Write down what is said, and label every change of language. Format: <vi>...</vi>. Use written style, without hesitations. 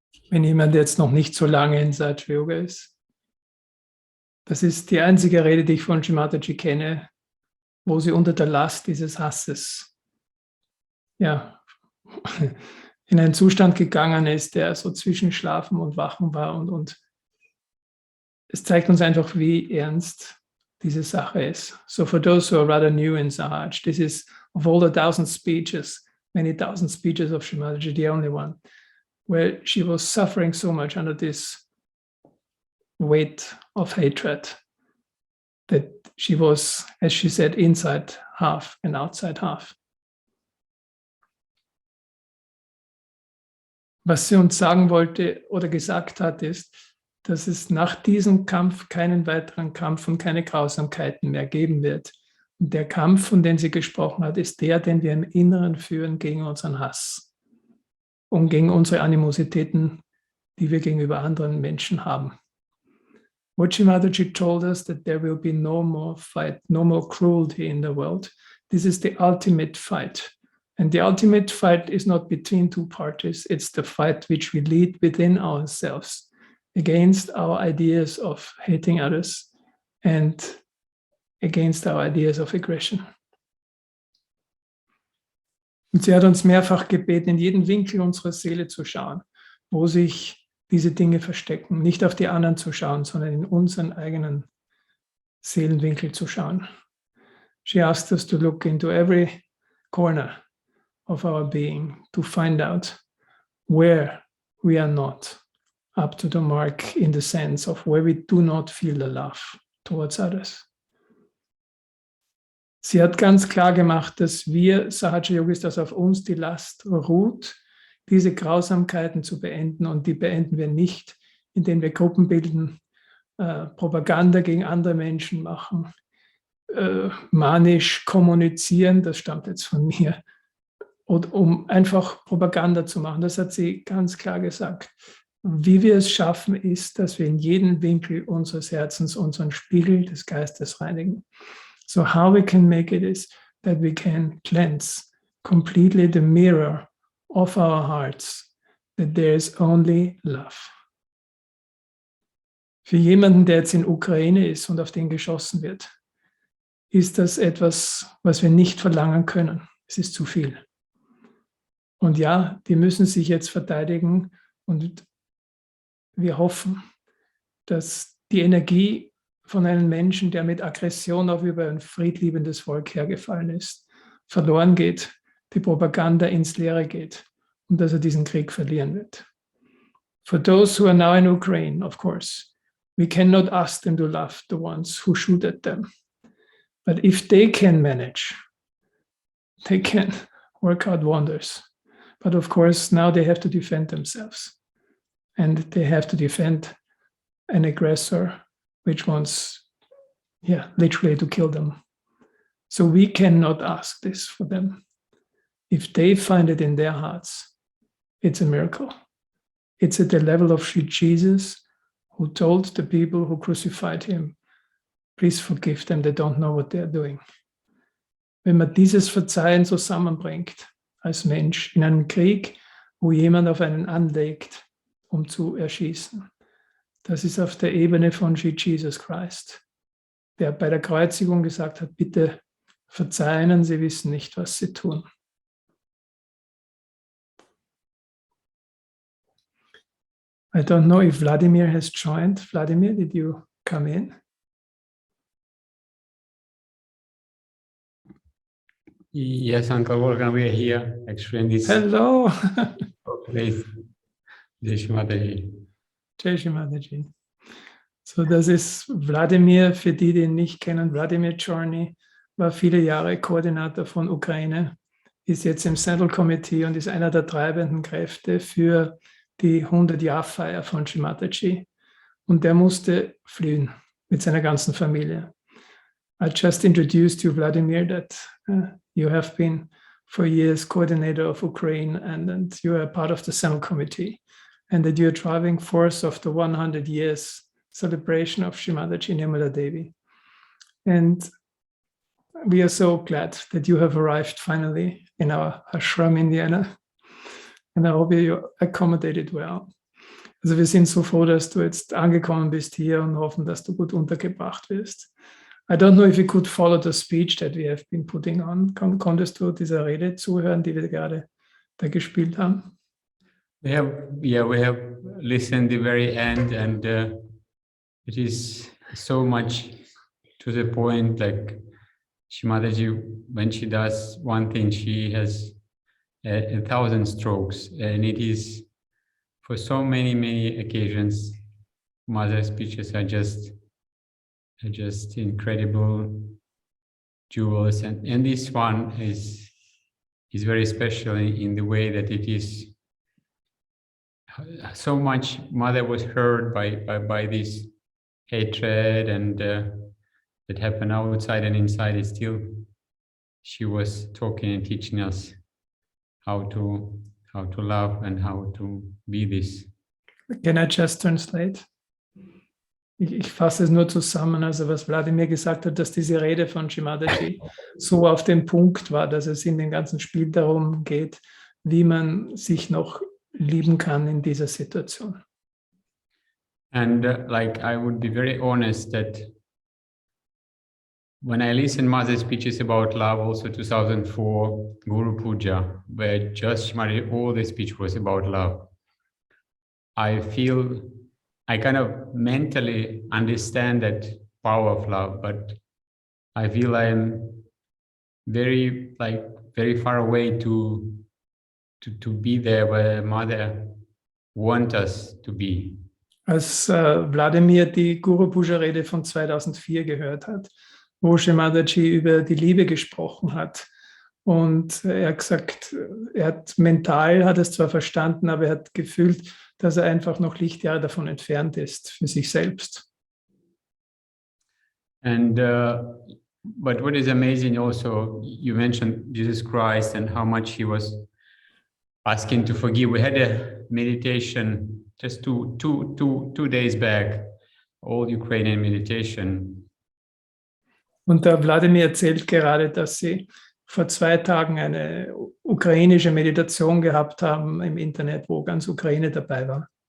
<de>Wenn jemand jetzt noch nicht so lange in Sahaja Yoga ist. Das ist die einzige Rede, die ich von Sri Mataji kenne, wo sie unter der Last dieses Hasses ja, in einen Zustand gegangen ist, der so zwischen Schlafen und Wachen war. Und es zeigt uns einfach, wie ernst diese Sache ist.</de> <en>So for those who are rather new in Sahaj, this is of all the many thousand speeches of Sri Mataji, the only one, where she was suffering so much under this weight of hatred that she was, as she said, inside half and outside half.</en> <de>Was sie uns sagen wollte oder gesagt hat, ist, dass es nach diesem Kampf keinen weiteren Kampf und keine Grausamkeiten mehr geben wird. Und der Kampf, von dem sie gesprochen hat, ist der, den wir im Inneren führen gegen unseren Hass und gegen unsere Animositäten, die wir gegenüber anderen Menschen haben.</de> <en>What Sri Mataji told us that there will be no more fight, no more cruelty in the world. This is the ultimate fight. And the ultimate fight is not between two parties, it's the fight which we lead within ourselves against our ideas of hating others and against our ideas of aggression.</en> <de>Und sie hat uns mehrfach gebeten, in jeden Winkel unserer Seele zu schauen, wo sich diese Dinge verstecken, nicht auf die anderen zu schauen, sondern in unseren eigenen Seelenwinkel zu schauen.</de> <en>She asked us to look into every corner of our being to find out where we are not up to the mark in the sense of where we do not feel the love towards others.</en> <de>Sie hat ganz klar gemacht, dass wir Sahaja Yogis, dass auf uns die Last ruht, diese Grausamkeiten zu beenden, und die beenden wir nicht, indem wir Gruppen bilden, Propaganda gegen andere Menschen machen, manisch kommunizieren, das stammt jetzt von mir, und um einfach Propaganda zu machen. Das hat sie ganz klar gesagt. Wie wir es schaffen, ist, dass wir in jedem Winkel unseres Herzens unseren Spiegel des Geistes reinigen.</de> <en>So how we can make it is that we can cleanse completely the mirror of our hearts, that there is only love.</en> <de>Für jemanden, der jetzt in Ukraine ist und auf den geschossen wird, ist das etwas, was wir nicht verlangen können. Es ist zu viel. Und ja, die müssen sich jetzt verteidigen, und wir hoffen, dass die Energie von einem Menschen, der mit Aggression auf über ein friedliebendes Volk hergefallen ist, verloren geht, die Propaganda ins Leere geht und dass er diesen Krieg verlieren wird.</de> <en>For those who are now in Ukraine, of course, we cannot ask them to love the ones who shoot at them. But if they can manage, they can work out wonders. But of course, now they have to defend themselves. And they have to defend an aggressor which wants, literally to kill them. So we cannot ask this for them. If they find it in their hearts, it's a miracle. It's at the level of Jesus, who told the people who crucified him, please forgive them, they don't know what they're doing.</en> <de>Wenn man dieses Verzeihen zusammenbringt als Mensch in einem Krieg, wo jemand auf einen anlegt, um zu erschießen, das ist auf der Ebene von Jesus Christ, der bei der Kreuzigung gesagt hat, bitte verzeihen, sie wissen nicht, was sie tun.</de> <en>I don't know if Vladimir has joined. Vladimir, did you come in? Yes, Uncle Wolfgang, we are here. Explain this. Hello. Please. Jai Shri Mataji. Jai Shri Mataji.</en> <de>So, das ist Wladimir, für die, die ihn nicht kennen. Wladimir Chorny war viele Jahre Koordinator von Ukraine, ist jetzt im Central Committee und ist einer der treibenden Kräfte für die 100-Jahr-Feier von Sri Mataji. Und der musste fliehen mit seiner ganzen Familie.</de> <en>I just introduced you, Vladimir, that you have been for years coordinator of Ukraine, and you are part of the Central Committee, and that you are driving force of the 100 years celebration of Sri Mataji Nirmala Devi. And we are so glad that you have arrived finally in our ashram, Indiana, and I hope you accommodated well.</en> <de>Also wir sind so froh, dass du jetzt angekommen bist hier und hoffen, dass du gut untergebracht wirst.</de> <en>I don't know if you could follow the speech that we have been putting on.</en> <de>Konntest du dieser Rede zuhören, die wir gerade da gespielt haben?</de> <en>We have listened the very end, and it is so much to the point. Like Shimadaji, when she does one thing, she has a thousand strokes, and it is for so many occasions. Mother's speeches are just incredible jewels, and this one is very special in the way that it is so much. Mother was hurt by this hatred and that happened outside and inside. Is still she was talking and teaching us how to love and how to be this. Can I just translate?</en> <de>Ich fasse es nur zusammen, also was Wladimir gesagt hat, dass diese Rede von Shimadaji so auf den Punkt war, dass es in dem ganzen Spiel darum geht, wie man sich noch lieben kann in dieser Situation.</de> <en>And like I would be very honest that when I listen Mother's speeches about love, also 2004 Guru Puja, where just Shimadaji, all the speech was about love, I feel I kind of mentally understand that power of love, but I feel I'm very far away to be there where Mother wants us to be.</en> <de>Als Wladimir die Guru Puja Rede von 2004 gehört hat, wo Shimadaji über die Liebe gesprochen hat, und er hat gesagt, er hat mental, hat es zwar verstanden, aber er hat gefühlt, dass er einfach noch Lichtjahre davon entfernt ist für sich selbst.</de> <en>And but what is amazing also, you mentioned Jesus Christ and how much he was asking to forgive. We had a meditation just two days back, all Ukrainian meditation.</en> <de>Und der Wladimir erzählt gerade, dass sie vor 2 Tagen eine ukrainische Meditation gehabt haben im Internet, wo ganz Ukraine dabei war.</de>